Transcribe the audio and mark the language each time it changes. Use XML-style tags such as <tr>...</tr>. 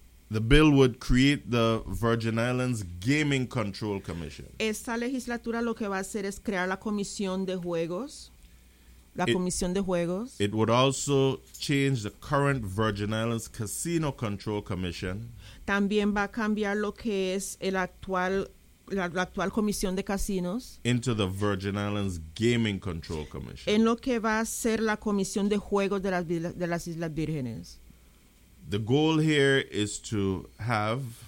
<en>The bill would create the Virgin Islands Gaming Control Commission.</en> <es>Esta legislatura lo que va a hacer es crear la Comisión de Juegos. La Comisión de Juegos.</es> <en>It would also change the current Virgin Islands Casino Control Commission.</en> <es>También va a cambiar lo que es el actual, la actual Comisión de Casinos.</es> <en>Into the Virgin Islands Gaming Control Commission.</en> <es>En lo que va a ser la Comisión de Juegos de las Islas Vírgenes.</es> <en>The goal here is to have.</en>